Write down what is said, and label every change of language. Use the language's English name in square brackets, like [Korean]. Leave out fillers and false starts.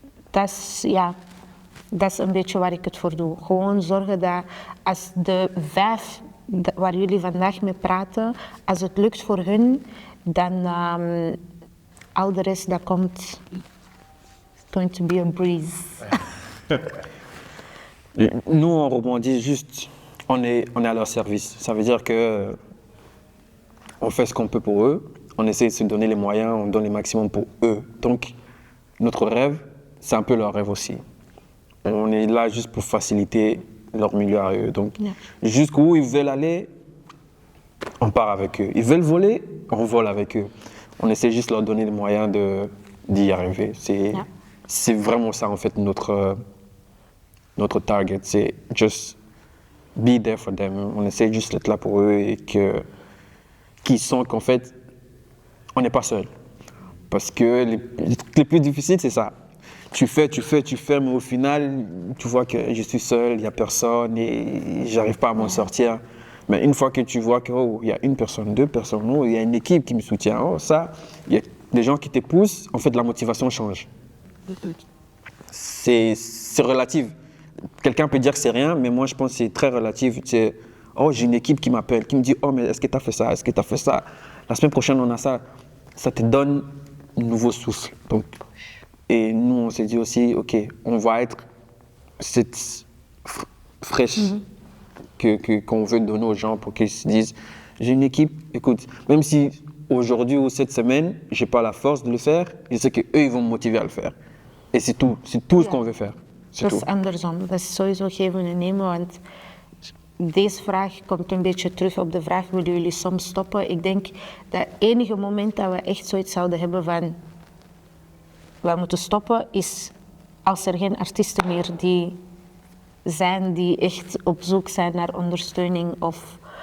[Dutch] Dat is een beetje waar ik het voor doe. Gewoon zorgen dat als de 5 waar jullie vandaag mee praten, als het lukt voor hun, dan al de rest dat komt, [English] it's going to be a breeze. [French] Nous, on rebondit juste, on est à leur service. Ça veut dire que on fait ce qu'on peut pour eux, on essaie de se donner les moyens, on donne le maximum pour eux. Donc, notre rêve, c'est un peu leur rêve aussi. On est là juste pour faciliter leur milieu à eux. Donc, jusqu'où ils veulent aller, on part avec eux. Ils veulent voler, on vole avec eux. On essaie juste de leur donner les moyens d'y arriver. C'est vraiment ça, en fait, notre target. [English] C'est just be there for them. [French] On essaie juste d'être là pour eux et qu'ils sentent qu'en fait, on n'est pas seul. Parce que les trucs les plus difficiles, c'est ça. Tu fais, mais au final, tu vois que je suis seul, il n'y a personne et j'arrive pas à m'en sortir. Mais une fois que tu vois qu'il y a une personne, 2 personnes, il y a une équipe qui me soutient, il y a des gens qui te poussent, en fait, la motivation change. C'est relatif. Quelqu'un peut dire que c'est rien, mais moi, je pense que c'est très relatif. J'ai une équipe qui m'appelle, qui me dit « Oh, mais est-ce que tu as fait ça? Est-ce que tu as fait ça ?» La semaine prochaine, on a ça. Ça te donne un nouveau souffle. Donc, et nous, on s'est dit aussi, OK, on va être cette fraîche qu'on veut donner aux gens pour qu'ils se disent, j'ai une équipe, écoute, même si aujourd'hui ou cette semaine, je n'ai pas la force de le faire, je sais qu'eux, ils vont me motiver à le faire. Et c'est tout ce qu'on veut faire. [Dutch] Dat is andersom, dat is sowieso geven en nemen, want deze vraag komt een beetje terug op de vraag, willen jullie soms stoppen? Ik denk dat het enige moment dat we echt zoiets zouden hebben van, we moeten stoppen, is als er geen artiesten meer die echt op zoek zijn naar ondersteuning of